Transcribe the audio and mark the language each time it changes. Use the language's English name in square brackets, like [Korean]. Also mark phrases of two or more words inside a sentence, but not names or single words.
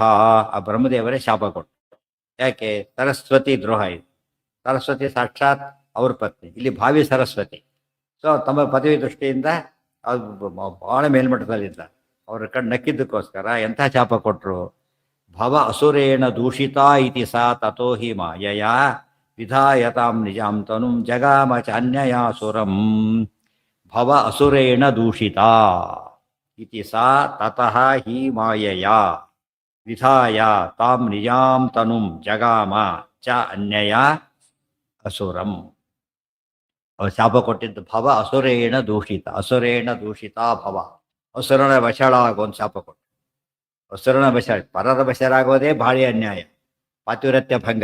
[Kannada] ಆ ಬ್ರಹ್ಮದೇವರೇ ಶಾಪ ಕೊಟ್ಟು. ಯಾಕೆ? ಸರಸ್ವತಿ ದ್ರೋಹ ಇದು. ಸರಸ್ವತಿ ಸಾಕ್ಷಾತ್ ಅವ್ರ ಪತ್ನಿ, ಇಲ್ಲಿ ಭಾವಿ ಸರಸ್ವತಿ. ಸೊ ತಮ್ಮ ಪದವಿ ದೃಷ್ಟಿಯಿಂದ ಅದು ಭಾಳ ಮೇಲ್ಮಟ್ಟದಲ್ಲಿದ್ದ. ಅವ್ರ ಕಣ್ಣು ನಕ್ಕಿದ್ದಕ್ಕೋಸ್ಕರ ಎಂಥ ಶಾಪ ಕೊಟ್ಟರು? [Sanskrit] ಭವ ಅಸುರೇಣ ದೂಷಿತಾ ಇತಿ ಸಾ ತಥೋ ಹಿ ಮಾಯಯ ವಿಧಾಯತಾಂ ನಿಜಾಂ ತನುಂ ಜಗಾಮ ಚಾನ್ಯಯಾಸುರಂ. ಭವ ಅಸುರೇಣ ದೂಷಿತಾ ಇತಿ ಸಾ ತತಃ ಹಿ ಮಾಯಯ ವಿಧಾಯ ತಾಂ ನಿಜಾಂ ತನುಂ ಜಗಾಮ ಚ ಅನ್ಯಯ ಅಸುರಂ. [Kannada] ಅವ್ರು ಶಾಪ ಕೊಟ್ಟಿದ್ದು [Sanskrit] ಭವ ಅಸುರೇಣ ದೂಷಿತ, ಅಸುರೇಣ ದೂಷಿತಾ ಭವ, [Kannada] ಅಸುರನ ವಶಳ ಆಗೋ ಒಂದು ಶಾಪ ಕೊಟ್ಟು. ಅಸುರನ ವಶ, ಪರರ ವಶರಾಗೋದೇ ಭಾರಿ ಅನ್ಯಾಯ, ಪಾತಿವ್ರತ್ಯ ಭಂಗ.